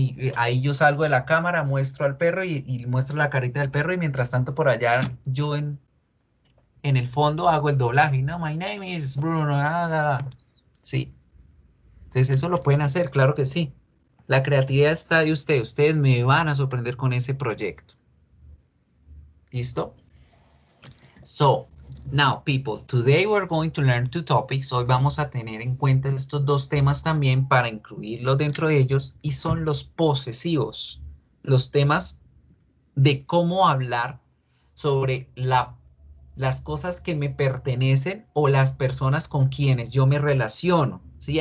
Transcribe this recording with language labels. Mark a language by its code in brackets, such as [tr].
[es] Y ahí yo salgo de la cámara, muestro al perro y muestro la carita del perro. Y mientras tanto, por allá yo en el fondo hago el doblaje. No, [en] my name is Bruno. [es] Sí. Entonces, eso lo pueden hacer, claro que sí. La creatividad está de ustedes. Ustedes me van a sorprender con ese proyecto. ¿Listo? [en] So, now people, today we're going to learn two topics. [es] Hoy vamos a tener en cuenta estos dos temas también para incluirlos dentro de ellos y son los posesivos, los temas de cómo hablar sobre las cosas que me pertenecen o las personas con quienes yo me relaciono, ¿sí?